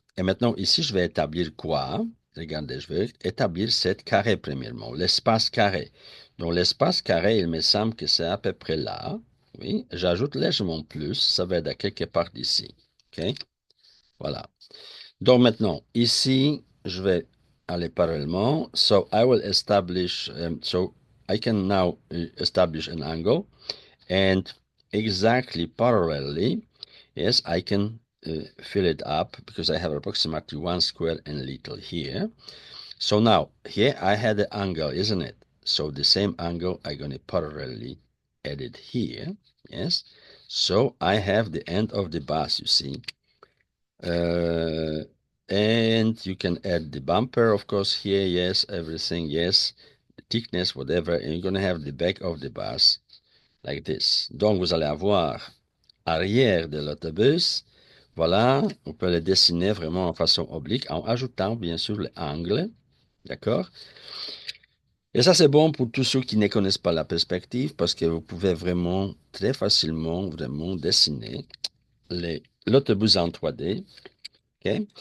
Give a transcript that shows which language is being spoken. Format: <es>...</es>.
<fr>Et maintenant ici, je vais établir quoi? Regardez, je vais établir cette carré premièrement, l'espace carré. Donc l'espace carré, il me semble que c'est à peu près là, oui. J'ajoute légèrement plus, ça va être à quelque part ici, ok? Voilà. Donc maintenant, ici, je vais aller parallèlement.</fr> <en>So I will establish, so I can now establish an angle, and exactly parallelly, yes, I can fill it up because I have approximately 1 square and little here. So now here I had the angle, isn't it? So the same angle I'm going to parallelly add it here, yes. So I have the end of the bus, you see. Uh, and you can add the bumper, of course, here, yes, everything, yes, the thickness, whatever, and you're going to have the back of the bus like this.</en> <fr>Donc, vous allez avoir arrière de l'autobus. Voilà, on peut le dessiner vraiment en façon oblique en ajoutant, bien sûr, l'angle. D'accord? Et ça, c'est bon pour tous ceux qui ne connaissent pas la perspective parce que vous pouvez vraiment très facilement vraiment dessiner l'autobus en 3D. OK?</fr>